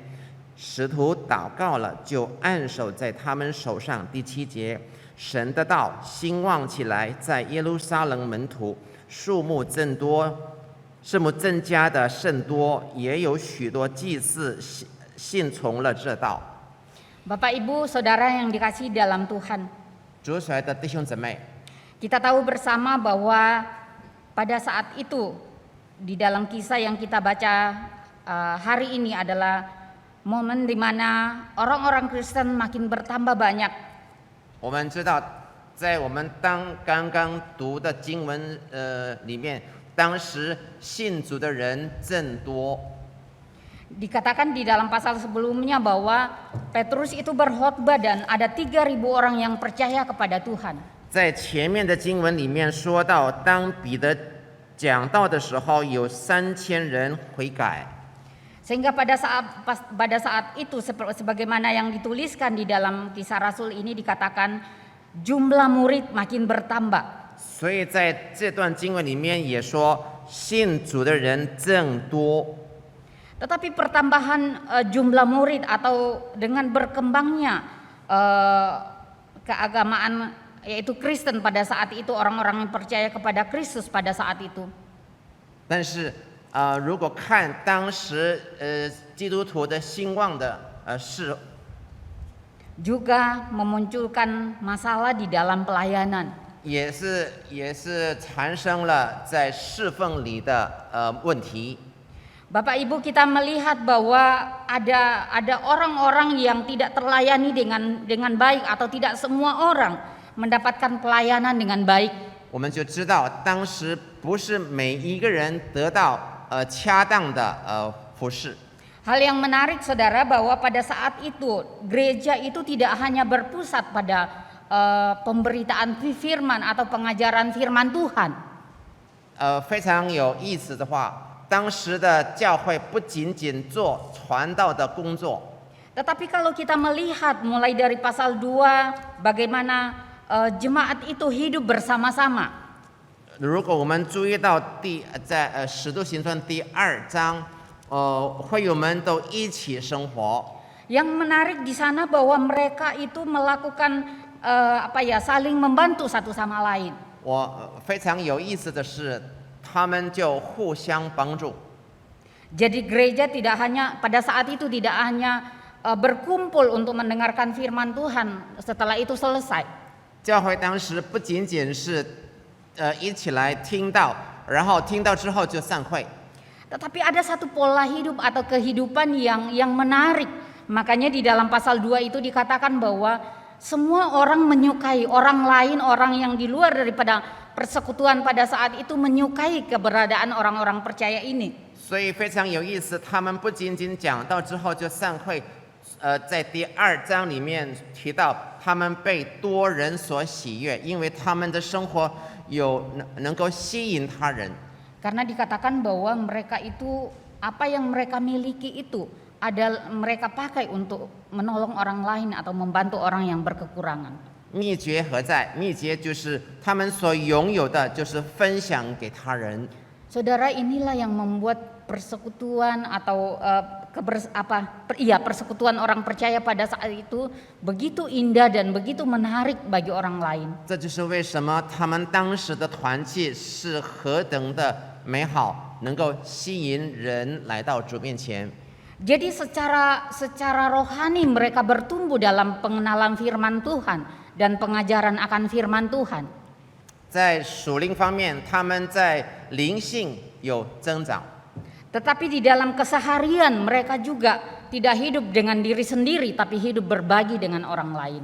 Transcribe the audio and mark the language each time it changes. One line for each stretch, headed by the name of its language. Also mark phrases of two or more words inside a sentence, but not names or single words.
Chinese: 使徒祷告了，就按手在他们手上。第7节，神的道兴旺起来，在耶路撒冷门徒数目增加的甚多，也有许多祭司信从了这道。
Indonesian: Bapak Ibu Saudara yang dikasihi dalam Tuhan,
Chinese: 主所爱的弟兄姊妹，
Indonesian: kita tahu bersama bahwa pada saat itu di dalam kisah yang kita baca hari ini adalah momen di mana orang-orang Kristen makin bertambah banyak.
Chinese: 我们知道，在我们刚刚读的经文里面，当时信主的人增多。
Indonesian: Dikatakan di dalam pasal sebelumnya bahwa Petrus itu berkhotbah dan ada 3.000 orang yang percaya kepada Tuhan.
Chinese: 在前面的经文里面说到，当彼得讲道的时候，有3000人悔改。
Indonesian: Sehingga pada saat itu sebagaimana yang dituliskan di dalam Kisah Rasul ini dikatakan jumlah murid makin bertambah.
Chinese: 所以在这段经文里面也说，信主的人增多。
Indonesian: Tetapi pertambahan jumlah murid atau dengan berkembangnya keagamaan yaitu Kristen pada saat itu, orang-orang yang percaya kepada Kristus pada saat itu.
Chinese: 但是如果看当时基督徒的兴旺的是
Indonesian: juga memunculkan masalah di dalam pelayanan.
Chinese: 也是产生了在侍奉里的问题。
Indonesian: Bapak Ibu, kita melihat bahwa ada orang-orang yang tidak terlayani dengan baik atau tidak semua orang mendapatkan pelayanan dengan baik.
Chinese: 我们就知道，当时不是每一个人得到恰当的服侍。
Indonesian: Hal yang menarik saudara bahwa pada saat itu gereja itu tidak hanya berpusat pada pemberitaan firman atau pengajaran firman Tuhan.
Chinese: 非常有意思的话，当时的教会不仅仅做传道的工作，
Indonesian: Tetapi kalau kita melihat mulai dari pasal 2 bagaimana jemaat itu hidup bersama-sama.
Chinese: 如果我们注意到在使徒行传第2章，会友们都一起生活。
Indonesian: Yang menarik di sana bahwa mereka itu melakukan saling membantu satu sama lain.
Chinese: 我非常有意思的是，他们就互相帮助。
Indonesian: Jadi gereja pada saat itu tidak hanya berkumpul untuk mendengarkan firman Tuhan, setelah itu selesai.
Chinese: 教会当时不仅仅是一起来听到，然后听到之后就散会。
Indonesian: Tetapi ada satu pola hidup atau kehidupan yang menarik. Makanya di dalam pasal 2 itu dikatakan bahwa semua orang menyukai orang lain, orang yang di luar daripada persekutuan pada saat itu menyukai keberadaan orang-orang percaya ini.
Chinese: 所以非常有意思，他们不仅仅讲到之后就散会，在第2章里面提到，他们被多人所喜悦，因为他们的生活能够吸引他人。
Indonesian: Karena dikatakan bahwa mereka itu apa yang mereka miliki itu mereka pakai untuk menolong orang lain atau membantu orang yang berkekurangan.
Chinese: 秘诀何在？秘诀就是他们所拥有的，就是分享给他人。
Indonesian: Saudara, inilah yang membuat persekutuan atau persekutuan orang percaya pada saat itu begitu indah dan begitu menarik bagi orang lain.
Chinese: 这就是为什么他们当时的团契是何等的美好，能够吸引人来到主面前。
Indonesian: Jadi secara rohani mereka bertumbuh dalam pengenalan firman Tuhan dan pengajaran akan firman Tuhan.
Chinese: 在属灵方面，他们在灵性有增长。
Indonesian: Tetapi di dalam keseharian mereka juga tidak hidup dengan diri sendiri, tapi hidup berbagi dengan orang lain.